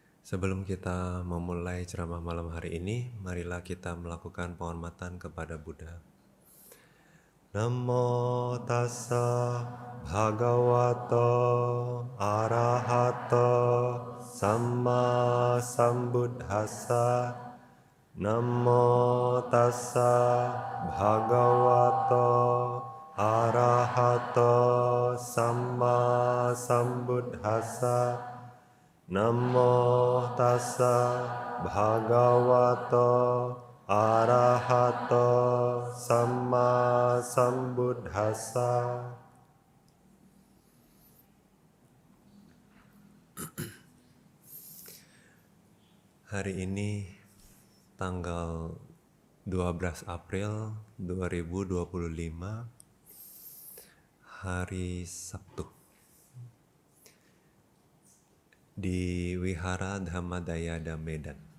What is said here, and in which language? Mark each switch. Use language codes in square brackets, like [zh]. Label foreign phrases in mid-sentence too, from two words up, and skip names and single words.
[id] Sebelum kita memulai ceramah malam hari ini, marilah kita melakukan penghormatan kepada Buddha. [pi] Namo tassa bhagavato arahato samma sambuddhassa. Namo tassa bhagavato arahato samma sambuddhassa. Namo tassa bhagavato arahato samma sambuddhassa. [id] Hari ini tanggal 12 April 2025, hari Sabtu, di Wihara Dhammadayada Medan.